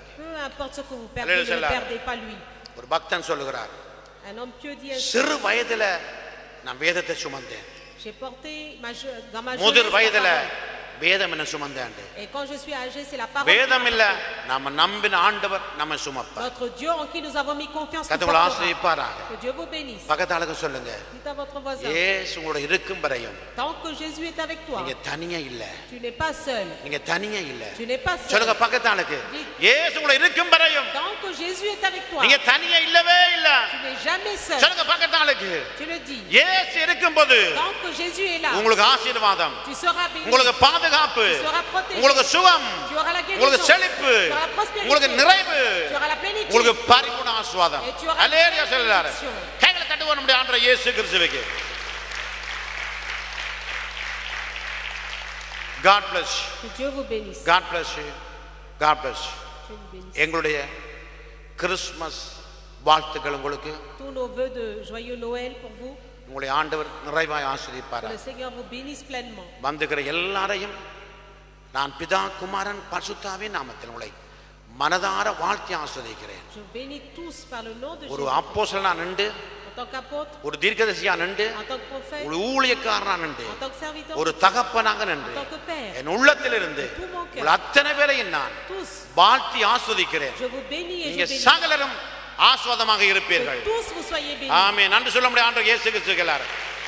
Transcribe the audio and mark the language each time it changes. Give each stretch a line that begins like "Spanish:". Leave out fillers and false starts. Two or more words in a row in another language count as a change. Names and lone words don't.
French: Peu importe ce que vous perdez, Alléluia. ne le perdez pas lui.
Tamil: ஒரு பக்தன் சொல்லுகிறார்,
French: Un homme pieux dit ainsi.
Tamil: சிறு வயதுல நான் வேதத்தை சுமந்தேன்.
French: J'ai porté dans ma
Tamil: முதிர்
French: jeunesse
Tamil: வயதுல
French: la parole.
Tamil: வேதம் என்ன சுமந்தேன்.
French: Et quand je suis âgé, c'est la parole.
Tamil: வேதம் இல்ல, நாம நம்பின ஆண்டவர் நம்ம சுமப்பார்.
French: Notre Dieu en qui nous avons mis confiance.
Tamil: கர்த்தர் ஆசீர்வதிப்பாராக.
French: Que Dieu vous bénisse.
Tamil: பக்கத்தாளுக்கு சொல்லுங்க,
French: Dites à votre voisin.
Tamil: இயேசு உங்களோட இருக்கும் வரையும்
French: Tant que Jésus est avec toi,
Tamil: நீங்க தனியா இல்ல.
French: tu n'es pas seul.
Tamil: நீங்க தனியா இல்ல.
French: Tu n'es pas seul.
Tamil: சொல்லுங்க பக்கத்தாளுக்கு, இயேசு உங்களோட இருக்கும் வரையும்
French: Tant que Jésus est avec toi,
Tamil: நீங்க தனியா இல்லவே இல்ல.
French: tu n'es jamais seul.
Tamil: சொல்லுங்க பக்கத்தாளுக்கு,
French: Tu le dis.
Tamil: இயேசு இருக்கும்போது
French: Tant que Jésus est là,
Tamil: உங்களுக்கு ஆசீர்வாதம்,
French: tu seras béni.
Tamil: உங்களுக்கு பாதுகாப்பு,
French: Tu seras protégé.
Tamil: உங்களுக்கு சுகம்,
French: Tu auras la guérison.
Tamil: உங்களுக்கு செழிப்பு,
French: Tu auras la prospérité.
Tamil: உங்களுக்கு நிறைவு,
French: Tu auras la plénitude.
Tamil: உங்களுக்கு பரிபூர்ண ஆசீர்வாதம்.
French: Et tu auras
Tamil: அல்லேலூயா
French: la
Tamil: சொல்றாரு.
French: bénédiction.
Tamil: கைகளை தட்டுவோம் நம்முடைய ஆண்டவர் இயேசு கிறிஸ்துவுக்கு.
English: God bless you.
French: Que Dieu vous bénisse.
English: God bless you. God bless you.
French: Dieu vous bénisse.
Tamil: எங்களுடைய கிறிஸ்மஸ் வாழ்த்துக்கள் உங்களுக்கு.
French: Tous nos vœux de joyeux Noël pour vous.
Tamil: உங்களுடைய ஆண்டவர் நிறைவாய்
French: Que
Tamil: ஆசீர்வதிப்பார்.
French: le Seigneur vous bénisse pleinement.
Tamil: வந்துகிற எல்லாரையும் நான் பிதா குமாரன் பரிசுத்தாவின் நாமத்தில் உங்களை மனதார வாழ்த்தி ஆசீர்வதிக்கிறேன்.
French: Je bénis tous par le nom de
Tamil: ஒரு
French: Jésus.
Tamil: அப்போஸ்தலனா நின்று,
French: En tant qu'apôtre,
Tamil: ஒரு தீர்க்கதரிசியா நின்று,
French: en tant que prophète,
Tamil: ஒரு ஊழியக்காரனா நின்று,
French: en tant que serviteur,
Tamil: ஒரு தகப்பனாக நின்று,
French: en tant que père,
Tamil: என் உள்ளத்திலிருந்து
French: tout mon cœur,
Tamil: உங்கள் அத்தனை பேரையும் நான்
French: tous,
Tamil: வாழ்த்தி ஆஸ்வதிக்கிறேன்.
French: je vous bénis et
Tamil: நீங்க
French: je bénis.
Tamil: சகலரும் ஆஸ்வாதமாக இருப்பீர்கள்.
French: Que tous vous soyez bénis.
Tamil: ஆமென். நன்றி சொல்ல முடியாது ஆண்டவர் இயேசு கிறிஸ்துவுக்கு எல்லாரும்.